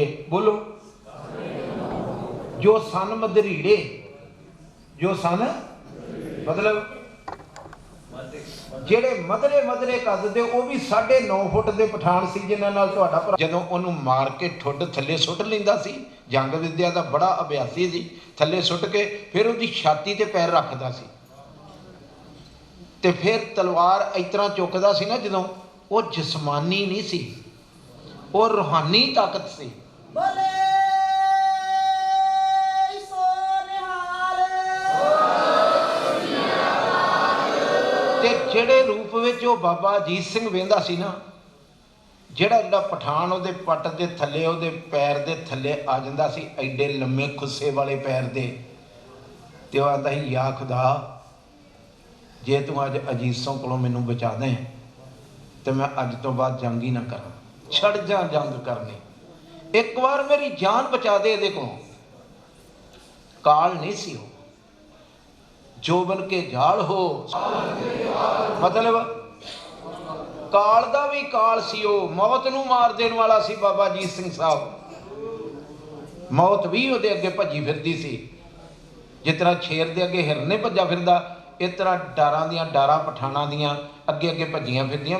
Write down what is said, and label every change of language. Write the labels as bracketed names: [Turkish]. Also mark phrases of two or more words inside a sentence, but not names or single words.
[Punjabi] ਬੋਲੋ ਜੋ ਸਨ ਮਧਰੀੜੇ, ਜੋ ਸਨ ਮਤਲਬ ਜਿਹੜੇ ਮਧਰੇ ਮਧਰੇ ਕੱਦ ਦੇ ਵੋ ਭੀ 9.5 ਫੁਟ ਕੇ ਪਠਾਨ ਸੀ, ਜਿਨ੍ਹਾਂ ਨਾਲ ਤੁਹਾਡਾ ਭਰਾ ਜਦੋਂ ਉਹਨੂੰ ਮਾਰ ਕੇ ਠੁੱਡ ਥੱਲੇ ਸੁੱਟ ਲੈਂਦਾ ਸੀ। ਜੰਗ ਵਿੱਦਿਆ ਕਾ ਬੜਾ ਅਭਿਆਸੀ ਸੀ। ਥੱਲੇ ਸੁੱਟ ਕੇ ਫਿਰ ਉਹਦੀ ਛਾਤੀ ਤੇ ਪੈਰ ਰੱਖਦਾ ਸੀ ਤੇ ਫਿਰ ਤਲਵਾਰ ਇਸ ਤਰ੍ਹਾਂ ਚੁੱਕਦਾ ਸੀ ਨਾ, ਜਦੋਂ ਵੋ ਜਿਸਮਾਨੀ ਨਹੀਂ ਸੀ, ਵੋ ਰੂਹਾਨੀ ਤਾਕਤ ਸੀ। ਜਿਹੜੇ रूप ਵਿੱਚ ਉਹ ਬਾਬਾ ਅਜੀਤ ਸਿੰਘ ਵੇਂਦਾ ਸੀ ਨਾ, ਜਿਹੜਾ पठान ਉਹਦੇ पट ਦੇ थल्ले ਉਹਦੇ पैर ਦੇ ਥੱਲੇ ਆ ਜਾਂਦਾ ਸੀ, ਐਡੇ ਲੰਮੇ ਖੁੱਸੇ ਵਾਲੇ ਪੈਰ ਦੇ, ਤੇ ਉਹ ਆਂਦਾ ਸੀ ਯਾ ਖ਼ੁਦਾ ਜੇ ਤੂੰ ਅੱਜ ਅਜੀਸੋਂ ਕੋਲੋਂ ਮੈਨੂੰ ਬਚਾ ਦੇਂ ਤੋ ਮੈਂ ਅੱਜ ਤੋ ਬਾਅਦ ਜੰਗ ਹੀ ਨਾ ਕਰਾਂ, ਛੱਡ ਜਾ ਜੰਗ ਕਰਨੀ। ਇੱਕ ਬਾਰ ਮੇਰੀ ਜਾਨ ਬਚਾ ਦੇ ਇਹਦੇ ਕੋਲੋਂ। ਕਾਲ ਨਹੀਂ ਸੀ ਹੋ, ਜੋਬਨ ਕੇ ਜਾਲ ਹੋ, ਮਤਲਬ ਕਾਲ ਦਾ ਭੀ ਕਾਲ ਸੀ। ਵੋ ਮੌਤ ਨੂੰ ਮਾਰ ਦੇਣ ਵਾਲਾ ਸੀ ਬਾਬਾ ਅਜੀਤ ਸਿੰਘ ਸਾਹਬ। ਮੌਤ ਭੀ ਉਹਦੇ ਅੱਗੇ ਭੱਜੀ ਫਿਰਦੀ ਸੀ। ਜਿਸ ਤਰ੍ਹਾਂ ਸ਼ੇਰ ਦੇ ਅੱਗੇ ਹਿਰਨੇ ਭੱਜਾ ਫਿਰਦਾ, ਇਸ ਤਰ੍ਹਾਂ ਡਾਰਾਂ ਦੀਆਂ ਡਾਰਾਂ ਪਠਾਣਾਂ ਦੀਆਂ ਅੱਗੇ ਅੱਗੇ ਭੱਜੀਆਂ ਫਿਰਦੀਆਂ।